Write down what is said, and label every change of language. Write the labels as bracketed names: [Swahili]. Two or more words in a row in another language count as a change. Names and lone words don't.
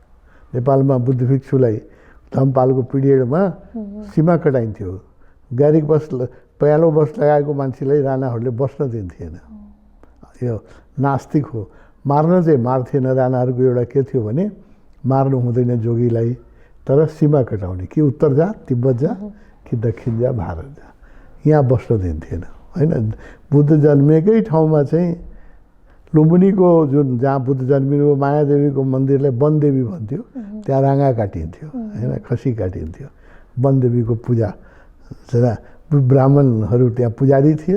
[Nepali] नेपालमा बुद्ध भिक्षुलाई धमपालको पिरियडमा सीमा कटाइन्थ्यो। गाडी बस पहेँलो बस लगाएको मान्छेलाई राणाहरूले बस्न दिन्थेन। यो नास्तिक हो। मार्न चाहिँ मार्थेन। राणाहरूको एउटा के थियो भने मार्नु हुँदैन जोगीलाई, तर सीमा कटाउने, कि उत्तर जा तिब्बत जा कि दक्षिण जा भारत जा, यहाँ बस्न दिन्थेन होइन। बुद्ध जन्मेकै ठाउँमा चाहिँ लुम्बिनीको जुन जहाँ बुद्ध जन्मिनु मायादेवीको मन्दिरलाई वनदेवी भन्थ्यो, त्यहाँ राँगा काटिन्थ्यो होइन, खसी काटिन्थ्यो। वनदेवीको पूजा ब्राह्मणहरू त्यहाँ पुजारी थिए।